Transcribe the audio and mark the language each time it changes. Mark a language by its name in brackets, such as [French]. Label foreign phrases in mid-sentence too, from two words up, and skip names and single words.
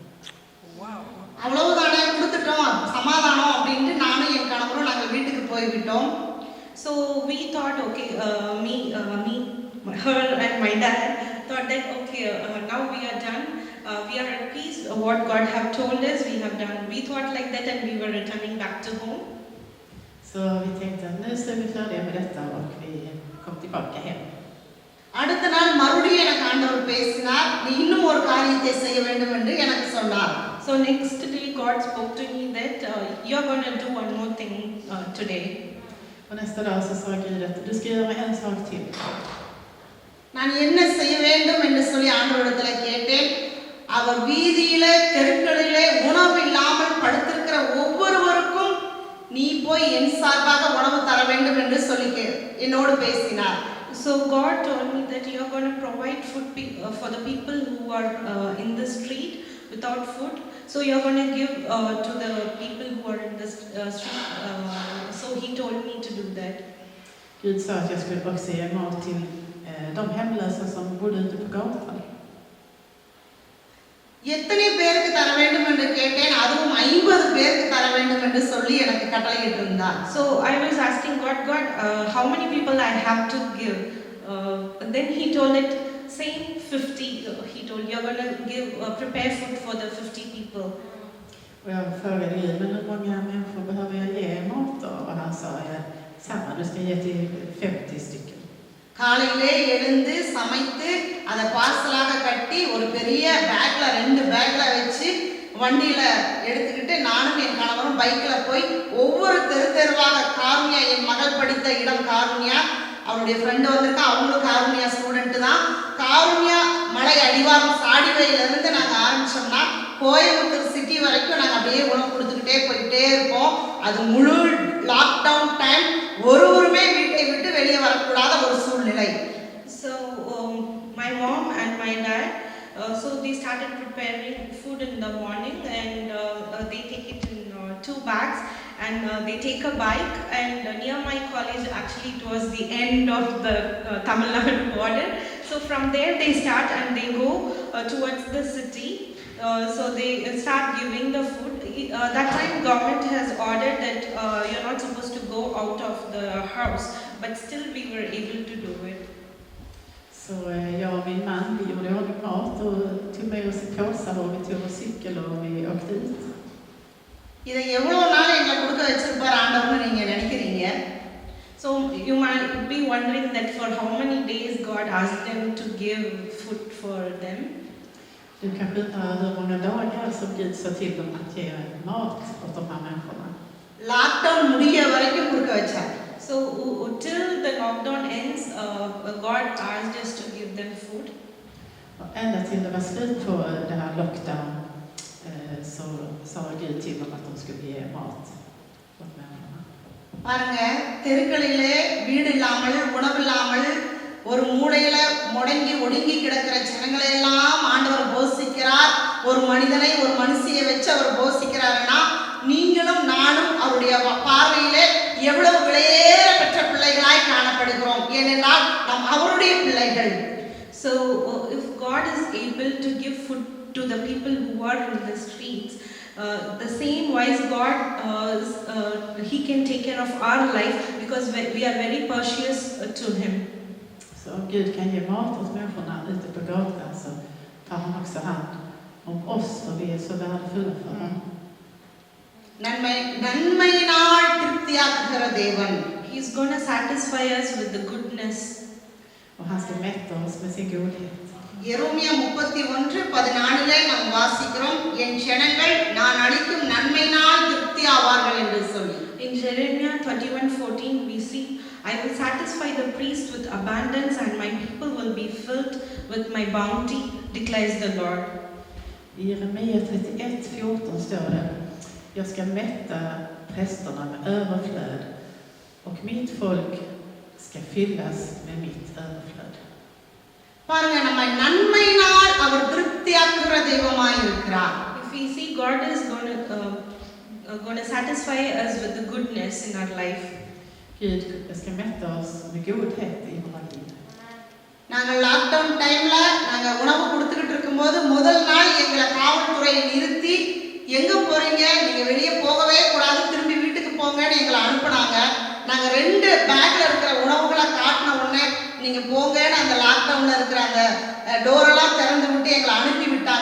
[Tamil] அவ்வளவுதானே கொடுத்துட்டோம், சமாதானம் அப்படின்ட்டு நானும் என் கணவரும் நாங்கள் வீட்டுக்கு போய்விட்டோம். [English] So we thought, okay, me, her and my dad thought that, okay, now we are done, we are at peace, what God have told us, we have done. We thought like that and we were returning back to home. [Swedish] Så vi tänkte att nu är vi färdiga med detta och vi kom tillbaka hem. [Tamil] அடுத்த நாள் மறுபடியும் எனக்கு ஆண்டவர் பேசினார், நீ இன்னும் ஒரு காரியத்தை செய்ய வேண்டும் என்று எனக்கு சொன்னார். [English] So next day God spoke to me that you're going to do one more thing today. [Swedish] Och nästa dag så sa Gud att du ska göra en sak till. [Tamil] நான் என்ன செய்ய வேண்டும் என்று சொல்லி ஆண்டவரிடத்தில் கேட்டேன். அவர் வீதியில தெருக்களிலே உணவு இல்லாமல் படுத்திருக்கிற ஒவ்வொருவருக்கும் நீ போய் என் சார்பாக உணவு தர வேண்டும் என்று சொல்லி என்னோடு பேசினார். [English] So God told me that you are going to provide food for the people who are in the street without food. So you are going to give to the people who are in the street. So He told me to do that. [Swedish] Gud sa att jag skulle också ge mat till de hemlösa som bodde ute på gatan. [Tamil] எத்தனை பேருக்கு தர வேண்டும் என்று கேட்டேன். அதுவும் 50 பேருக்கு தர வேண்டும் என்று சொல்லி எனக்கு கட்டளையிட்டு இருந்தார். [English] So I was asking God, how many people I have to give? Then He told it, same 50. He told you're going to give prepare food for the 50 people. [Swedish] Och jag frågade Gud, men hur många människor behöver jag ge mat då? Och han sa, samma, du ska ge till 50 stycken. [Tamil] காலையிலே எழுந்து சமைத்து அதை பார்சலாக கட்டி ஒரு பெரிய பேக்ல 2 பேக்ல வச்சு வண்டியில எடுத்துக்கிட்டு நானும் என் கணவரும் பைக்ல போய் ஒவ்வொரு தெருவாக காருண்யா, என் மகள் படித்த இடம் காருண்யா, அவருடைய ஃப்ரெண்டு வந்திருக்கா, அவங்களும் காருண்யா ஸ்டூடெண்ட் தான். காருண்யா மலை அடிவாரம் சாடிவையிலிருந்து நாங்கள் ஆரம்பிச்சோம்னா கோயம்புத்தூர் சிட்டி வரைக்கும் நாங்கள் அப்படியே உணவு கொடுத்துக்கிட்டே போயிட்டே இருப்போம். அது முழு [English] lockdown time, [Tamil] ஒருவருமே வீட்டை விட்டு வெளியே வரக்கூடாத ஒரு சூழ்நிலை. [English] So my mom and my dad, so they started preparing food in the morning and they take it in 2 bags, and they take a bike, and near my college, actually it was the end of the Tamil Nadu border. So from there they start and they go towards the city. So they start giving the food. That time government has ordered that you're not supposed to go out of the house, but still we were able to do it. [Swedish] Så jag och min man, vi gjorde ordning mat och tog med oss i påsar och vi tog vår cykel och vi åkte ut. [Tamil] இதை எவ்வளவு நாள் எங்களை கொடுக்க வச்சிருப்பார் ஆண்டவர்னு நீங்க நினைக்கிறீங்க? [English] So you might be wondering that for how many days God asked them to give food for them. [Swedish] Du kanske undrar hur många dagar som Gud sa till dem att ge mat åt de här människorna. [Tamil] லாக்டவுன் முடிய வரைக்கும் கொடுக்க வச்சார். [English] So till the lockdown ends, God asked us to give them food. [Swedish] Och ända till det var slut på det här lockdown så sa Gud till dem att de skulle ge mat åt människorna. [Tamil] பாருங்க, தெருக்களிலே வீடு இல்லாமல் உணவு இல்லாமல் ஒரு மூலையில முடங்கி ஒடுங்கி கிடக்கிற ஜனங்களை எல்லாம் ஆண்டவர் போஷிக்கிறார். ஒரு மனிதனை ஒரு மனுஷியை வச்சு அவர் போஷிக்கிறாருன்னா நீங்களும் நானும் அவருடைய பார்வையிலே எவ்வளவு விலையேற பெற்ற பிள்ளைகளாய் காணப்படுகிறோம். ஏனென்றால் நாம் அவருடைய பிள்ளைகள். [English] So if God is able to give food to the people who are in the streets, the same wise God, He can take care of our life because we are very precious to Him. [Swedish] Så om Gud kan ge mat åt människorna ute på gatan så tar han också hand om oss för vi är så värdefulla för honom. [Tamil] நன்மையினால் திருப்தியாக்குகிற தேவன். [English] He is going to satisfy us with the goodness. [Swedish] Och han ska mätta oss med sin godhet. [Tamil] எரேமியா 31:14 நாம் வாசிக்கிறோம், என் ஜனங்கள் நான் அளிக்கும் நன்மையினால் திருப்தி ஆவார்கள் என்று சொல்லி. [English] In Jeremiah 31:14 we see, I will satisfy the priest with abundance and my people will be filled with my bounty, declares the Lord. [Swedish] I Jeremia 31:14 står det: Jag ska mätta prästerna med överflöd och mitt folk ska fyllas med mitt överflöd. [Tamil] பாருங்க, நம்ம நன்மையினால் அவர் திருப்தியாக்குகிற தெய்வமாய் இருக்கிறார். [English] If we see God is going to satisfy us with the goodness in our life. [Swedish] Gud ska mätta oss med godhet i våra liv. [Tamil] நாங்கள் [English] lockdown time [Tamil] நாங்க உணவு கொடுத்துக்கிட்டு இருக்கும்போது முதல் நாள் எங்களை காவல்துறையை நிறுத்தி எங்க போறீங்க, நீங்க வெளியே போகவே கூடாது, திரும்பி வீட்டுக்கு போங்கன்னு எங்களை அனுப்புனாங்க. நாங்க 2 பேக்ல இருக்கிற உணவுகளை காட்டின உடனே நீங்க போங்கன்னு அந்த லாக்டவுன்ல இருக்கிற அந்த டோரெல்லாம் திறந்து விட்டு எங்களை அனுப்பி விட்டாங்க.